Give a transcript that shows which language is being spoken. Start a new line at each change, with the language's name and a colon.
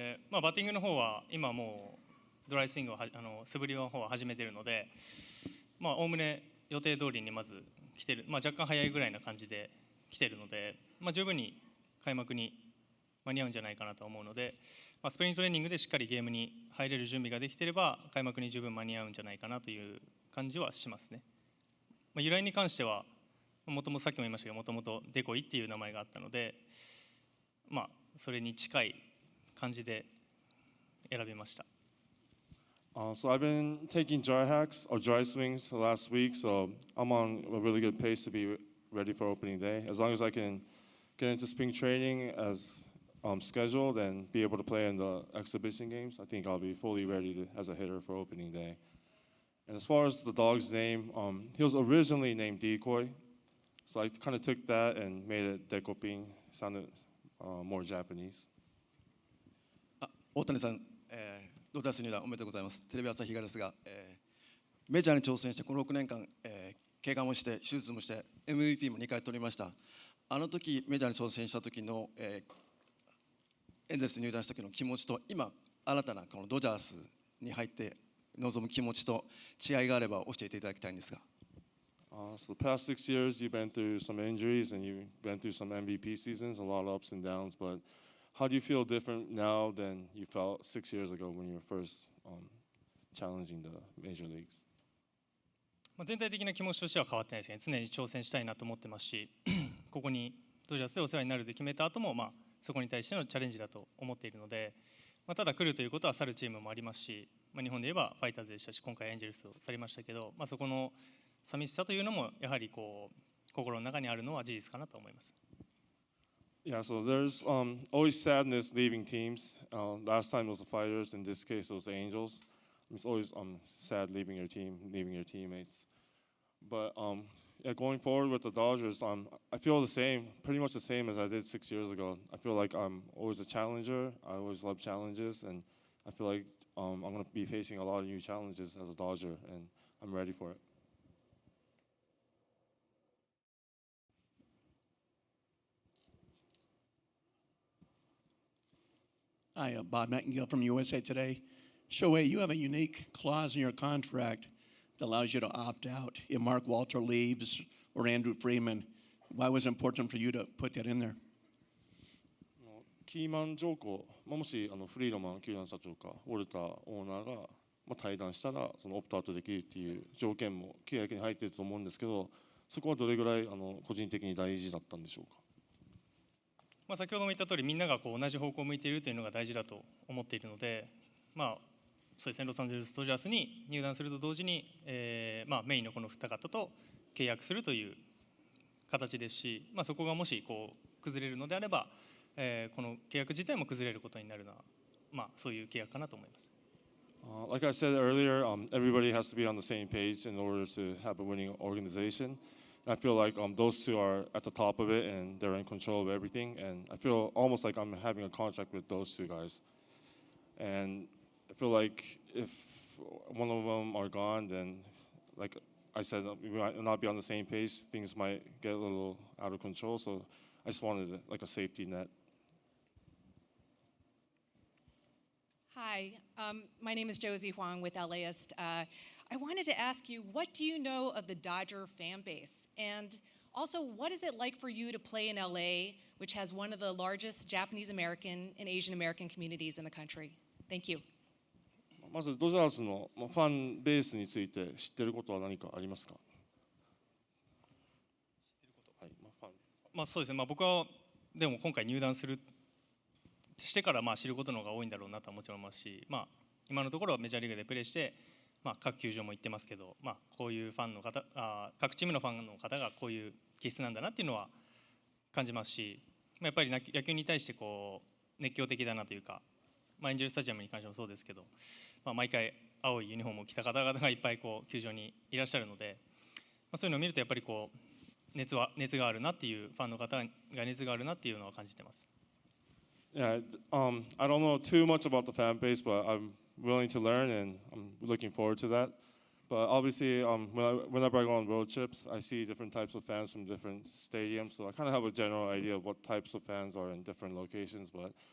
Japanese: まあ、バッティングの方は今もうドライスイングを素振りの方は始めているので、まあおおむね予定通りにまず来てる、まあ、若干早いぐらいな感じで来てるので、まあ、十分に開幕に間に合うんじゃないかなと思うので、まあ、スプリングトレーニングでしっかりゲームに入れる準備ができていれば開幕に十分間に合うんじゃないかなという感じはしますね。まあ、由来に関してはもともとさっきも言いましたけど、もともとデコイっていう名前があったので、まあそれに近い感じで選びました。
English: So I've been taking dry hacks or dry swings the last week, so I'm on a really good pace to be ready for opening day. As long as I can get into spring training as scheduled and be able to play in the exhibition games, I think I'll be fully ready as a hitter for opening day. And as far as the dog's name, he was originally named Decoy, so I kind of took that and made it Dekoping. Sounded more Japanese.
Japanese: 大谷さん、ドジャース入団おめでとうございます。テレビ朝日がですが、メジャーに挑戦してこの6年間、怪我もして手術もして MVP も2回取りました。あの時メジャーに挑戦した時の、エンゼルス入団した時の気持ちと今新たなこのドジャースに入って臨む気持ちと違いがあれば教えていただきたいんですが。
English: So the past 6 years, you've been through some injuries and you've been through some MVP seasons, a lot of ups and downs. But how do you feel different now than you felt 6 years ago when you were first challenging the major leagues?
Japanese: 全体的な気持ちとしては変わってないですね。常に挑戦したいなと思ってますし、ここにドジャースでお世話になると決めた後も、まあそこに対してのチャレンジだと思っているので、まあ、ただ来るということは去るチームもありますし、まあ、日本で言えばファイターズでしたし、今回エンジェルスを去りましたけど、まあ、そこの寂しさというのもやはりこう心の中にあるのは事実かなと思います。
English: Yeah, so there's always sadness leaving teams. Last time it was the Fighters, in this case it was the Angels. It's always sad leaving your team, leaving your teammates. But yeah, going forward with the Dodgers, I feel the same, pretty much the same as I did 6 years ago. I feel like I'm always a challenger. I always love challenges, and I feel like I'm going to be facing a lot of new challenges as a Dodger, and I'm ready for it. Hi, Bob Nightingale from USA Today. Shohei, you have a unique clause in your contract that allows you to opt out if Mark Walter leaves or Andrew Friedman. Why was it important for you to put that in there?
Japanese: キーマン条項、もしフリードマン球団社長かウォルターオーナーが退団したらそのオプトアウトできるっていう条件も契約に入っていると思うんですけど、そこはどれぐらい個人的に大事だったんでしょうか。まあ、先ほども言った通りみんながこう同じ方向を向いているというのが大事だと思っているので、まあそうですね、ロサンゼルス・ドジャースに入団すると同時に、まあ、メインのこの二方と契約するという形ですし、まあ、そこがもしこう崩れるのであれば、この契約自体も崩れることになるのは、まあ、そういう契約かなと思います。
English: Like I said earlier, everybody has to be on the same page in order to have a winning organization. I feel like those two are at the top of it and they're in control of everything. And I feel almost like I'm having a contract with those two guys. And I feel like if one of them are gone, then like I said, we might not be on the same page. Things might get a little out of control. So I just wanted like a safety net. Hi, my name is Josie Huang with LAist. I wanted to ask you, what do you know of the Dodger fan base? And also, what is it like for you to play in LA, which has one of the largest Japanese American and Asian American communities in the country? Thank you.
Japanese: まずドジャースのファンベースについて知っていることは何かありますか。まあそうですね。まあ僕はでも今回入団してからまあ知ることの方が多いんだろうなとはもちろん思いますし、まあ今のところはメジャーリーグでプレーして、まあ各球場も行ってますけど、まあこういうファンの方、各チームのファンの方がこういう気質なんだなっていうのは感じますし、やっぱり野球に対してこう熱狂的だなというか。まあ、エンジェルスタジアムに関してもそうですけど、まあ、毎回青いユニフォームを着た方々がいっぱいこう球場にいらっしゃるので、まあ、そういうのを見るとやっぱりこう熱があるなっていうファンの方が熱があるなっていうのは感じてます。
English: Yeah, I don't know too much about the fan base, but I'm willing to learn and I'm looking forward to that. But obviously, whenever I go on road trips, I see different types of fans from different stadiums, so I kind of have a general idea of what types of fans are in different locations. But